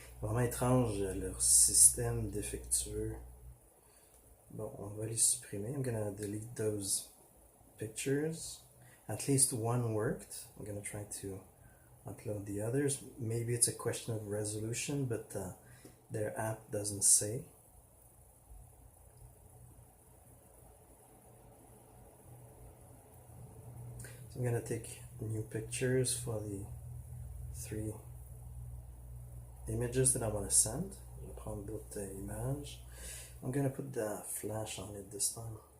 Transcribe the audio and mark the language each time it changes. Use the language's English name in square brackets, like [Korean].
[French] Vraiment étrange leur système défectueux. Bon, on va les supprimer. [English] I'm gonna delete those pictures. At least one worked. I'm gonna try to upload the others. Maybe it's a question of resolution, but their app doesn't say. So I'm gonna take new pictures for the 3 images that I want to send. [French] Je vais prendre d'autres images. [English] I'm gonna put the flash on it this time.